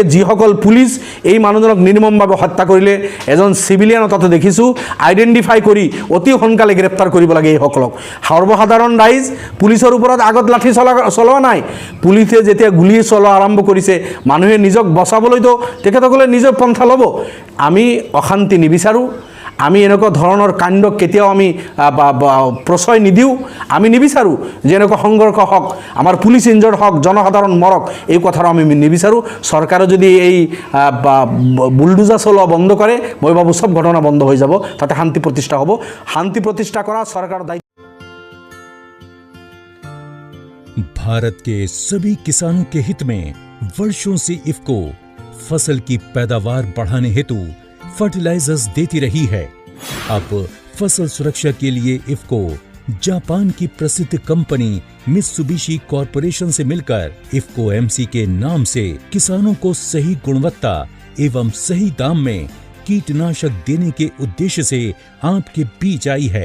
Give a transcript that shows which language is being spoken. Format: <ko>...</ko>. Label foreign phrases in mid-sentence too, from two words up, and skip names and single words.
<as>যিসকল পুলিচ এই মানুহজনক নিৰ্মমভাৱে হত্যা কৰিলে এজন চিভিলিয়ান তাতে দেখিছোঁ আইডেণ্টিফাই কৰি অতি সোনকালে গ্ৰেপ্তাৰ কৰিব লাগে এইসকলক সৰ্বসাধাৰণ ৰাইজ পুলিচৰ ওপৰত আগত লাঠি চলোৱা নাই পুলিচে যেতিয়া গুলি চলোৱা আৰম্ভ কৰিছে মানুহে নিজক বচাবলৈতো তেখেতসকলে নিজৰ পন্থা ল'ব আমি অশান্তি নিবিচাৰোঁ আমি এনেকুৱা ধৰণৰ কাণ্ডক কেতিয়াও আমি প্ৰশ্ৰয় নিদিওঁ। আমি নিবিচাৰোঁ যে এনেকুৱা সংঘৰ্ষ হওক, আমাৰ পুলিচ ইনজৰ্ড হওক, জনসাধাৰণ মৰক, এই কথাটো আমি নিবিচাৰোঁ। চৰকাৰে যদি এই বুলডোজাৰ চলোৱা বন্ধ কৰে, মই ভাবোঁ চব ঘটনা বন্ধ হৈ যাব, তাতে শান্তি প্ৰতিষ্ঠা হ'ব। শান্তি প্ৰতিষ্ঠা কৰা চৰকাৰৰ দায়িত্ব।</as> <hi>भारत के सभी किसानों के हित में वर्षों से इफ्को फसल की पैदावार बढ़ाने हेतु फर्टिलाइजर्स देती रही है। अब फसल सुरक्षा के लिए इफ्को जापान की प्रसिद्ध कंपनी मित्सुबिशी कॉरपोरेशन से मिलकर इफ्को एमसी के नाम से किसानों को सही गुणवत्ता एवं सही दाम में कीटनाशक देने के उद्देश्य से आपके बीच आई है।</hi>